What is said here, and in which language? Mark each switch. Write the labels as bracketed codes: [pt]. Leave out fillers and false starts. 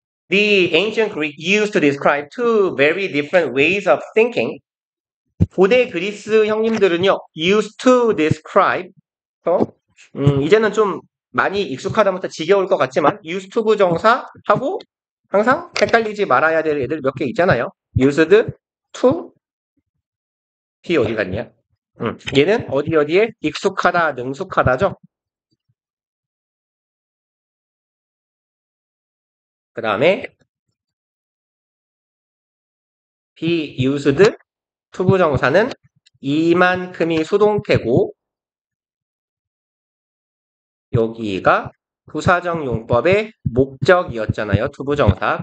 [en] The ancient Greek used to describe two very different ways of thinking. [ko] 고대 그리스 형님들은요, [en] used to describe. [ko] 이제는 좀 많이 익숙하다부터 지겨울 것 같지만, used to 부정사하고 항상 헷갈리지 말아야 될 애들 몇 개 있잖아요. used to, be 어디 갔냐? 얘는 어디에 익숙하다, 능숙하다죠? 그 다음에 be used to 부정사는 이만큼이 수동태고, 여기가 부사적 용법의 목적이었잖아요. 투부정사.